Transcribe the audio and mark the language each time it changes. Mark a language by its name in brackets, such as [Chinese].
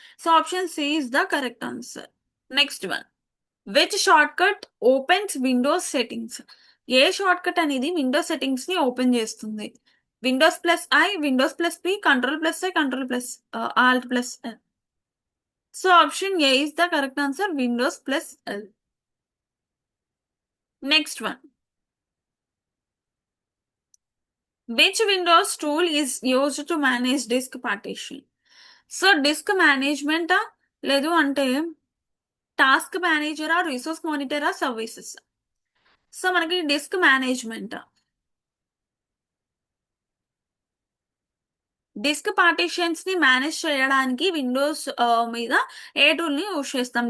[English] So option C is the correct answer. Next one, which shortcut opens Windows settings? [Telugu] ఏ short cut అనేది Windows settings ని open చేస్తుంది? Windows plus I, Windows plus P, control plus I, control plus Alt plus L? [English] So option A is the correct answer, Windows plus L. Next one, which Windows tool is used to manage disk partition? [Telugu] So disc మేనేజ్మెంటా, లేదు అంటే task మేనేజరా, resource మానిటరా, services? So మనకి disc management. Disc partitions ని manage చేయడానికి Windows మీద ఏ tool ని use చేస్తాం?